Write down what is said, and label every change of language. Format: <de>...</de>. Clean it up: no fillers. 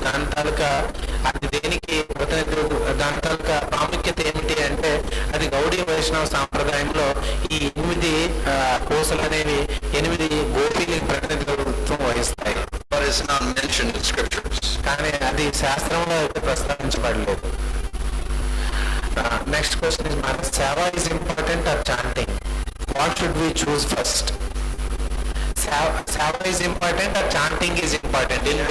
<te>దాని తాలూకా అది దేనికి దాని తాలూకా ప్రాముఖ్యత ఏమిటి అంటే అది గౌడీ వైష్ణవ సాంప్రదాయంలో ఈ 8 పూసలు అనేవి 8 గోపీలకు ప్రతినిధిత్వం వహిస్తాయి.</te> <en>But it's not mentioned in scriptures.</en> <te>కానీ అది శాస్త్రంలో అయితే ప్రస్తావించబడలేదు.</te> <en>Next question is, మన సేవ is important or chanting? What should we choose first? Seva is important or chanting is important?</en>